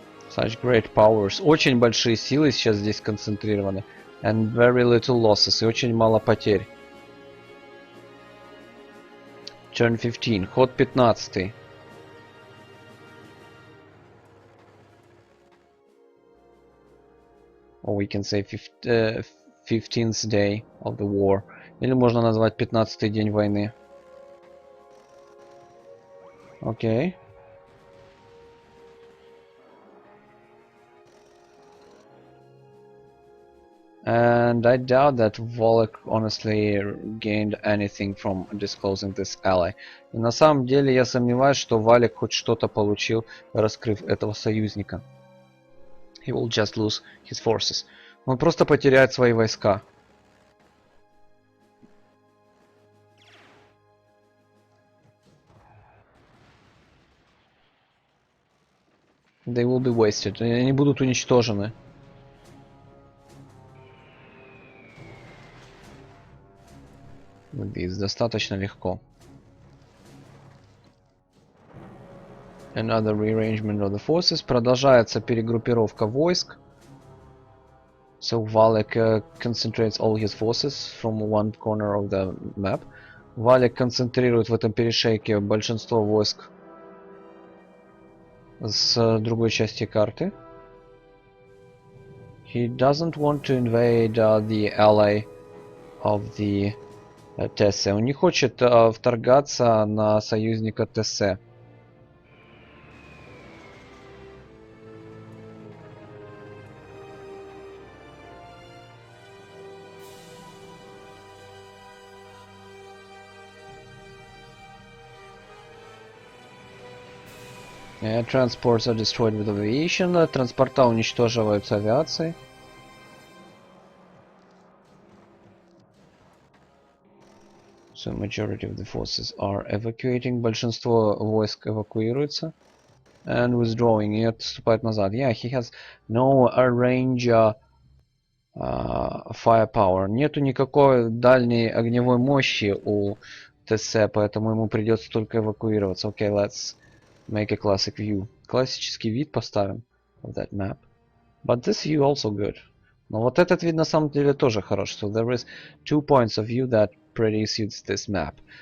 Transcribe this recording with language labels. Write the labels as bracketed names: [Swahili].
[English] Such great powers. [Russian] Очень большие силы сейчас здесь сконцентрированы. [English] And very little losses. [Russian] И очень мало потерь. [English] Turn 15. [Russian] Ход 15. [English] Or we can say 15th day of the war. [Russian] Или можно назвать 15-й день войны. Окей. [English] And I doubt that WALEK honestly gained anything from disclosing this ally. [Russian] И на самом деле я сомневаюсь, что WALEK хоть что-то получил, раскрыв этого союзника. [English] He will just lose his forces. [Russian] Он просто потеряет свои войска. [English] They will be wasted. [Russian] Они будут уничтожены. With достаточно легко. [English] Another rearrangement of the forces. [Russian] Продолжается перегруппировка войск. [English] So WALEK concentrates all his forces from one corner of the map. [Russian] WALEK концентрирует в этом перешейке большинство войск с другой части карты. [English] He doesn't want to invade the ally of the tese. [Russian] Он не хочет вторгаться на союзника tese. [English] Transports are destroyed with aviation. [Russian] Транспорта уничтоживаются авиацией. [English] So majority of the forces are evacuating. [Russian] Большинство войск эвакуируется. [English] And withdrawing. [Russian] И отступает назад. [English] Yeah, he has no range firepower. [Russian] Нету никакой дальней огневой мощи у tese, поэтому ему придется только эвакуироваться. [English] Okay, let's make a classic view. [Russian] Классический вид поставим [English] of that map. But this view also good. [Russian] Но вот этот вид на самом деле тоже хорош. [English] So there is 2 points of view that pretty suits this map.